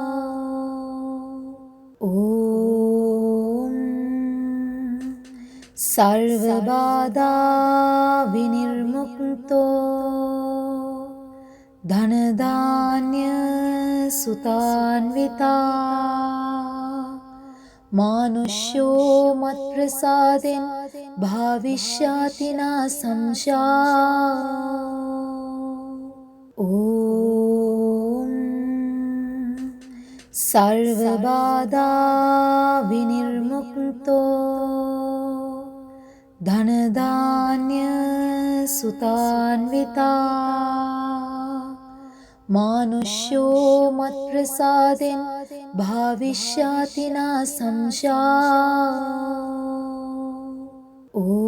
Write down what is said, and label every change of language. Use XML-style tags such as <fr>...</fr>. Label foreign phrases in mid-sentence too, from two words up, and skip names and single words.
<sa>ॐ सर्व बाधा विनिर्मुक्तो धन धान्य सुतान्विता मानुष्यो मत्प्रसादेन भाविष्याति न संशया ॐ सर्वबाधा विनिर्मुक्तो धनधान्य सुतान्विता मानुष्यो मत्प्रसादेन भाविष्याति न संशया ॐ</sa>